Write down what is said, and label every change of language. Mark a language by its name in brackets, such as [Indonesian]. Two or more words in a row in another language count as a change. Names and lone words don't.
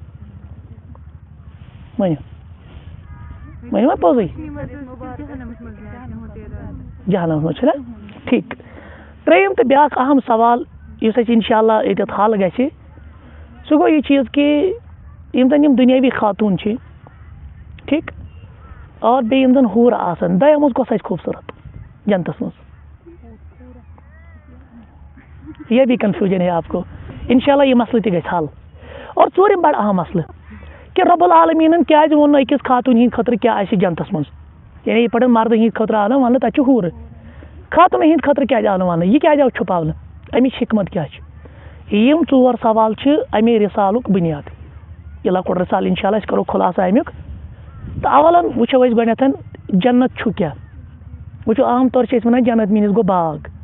[Kashmiri] ؤنِو ؤنِو پوٚزُے جہنمس منٛز چھُنہ ٹھیٖک ترٛیٚیِم تہٕ بیٛاکھ اہم سوال یُس اَسہِ انشاء اللہ ییٚتٮ۪تھ حل گژھِ سُہ گوٚو یہِ چیٖز کہِ یِم زن یِم دُنیٲوی خاتوٗن چھِ ٹھیٖک اور بیٚیہِ یِم زن ہوٗرٕ آسن دۄیو منٛز کۄس آسہِ خوٗبصوٗرت جنتس منٛز [Urdu] یہ بھی کنفیوجن ہے آپ کو [Kashmiri] انشاء اللہ یہ مسلہٕ تہِ گژھِ حل اور ژوٗرِم بڑٕ اہم مسلہٕ کہِ رۄب العالمیٖنن کیٛازِ ووٚن نہٕ أکِس خاتوٗنہِ ہِنٛدِ خٲطرٕ کیٛاہ آسہِ جنتس منٛز یعنی یِتھ پٲٹھۍ مردن ہِنٛدِ خٲطرٕ آو نہٕ وننہٕ تتہِ چھُ ہوٗرٕ خاتوٗنن ہِنٛدِ خٲطرٕ کیٛازِ آو نہٕ وننہٕ یہِ کیٛازِ آو چھُپاونہٕ امِچ حکمت کیٛاہ چھِ یِم 4 سوال چھِ امے رِسالُک بُنیاد یہِ لۄکُٹ رِسال انشاء اللہ أسۍ کرو خُلاصہٕ امیُک تہٕ اولن وٕچھو أسۍ گۄڈنٮ۪تھ جنت چھُ کیٛاہ وٕچھو عام طور چھِ أسۍ ونان جنت میٖنٕز گوٚو باغ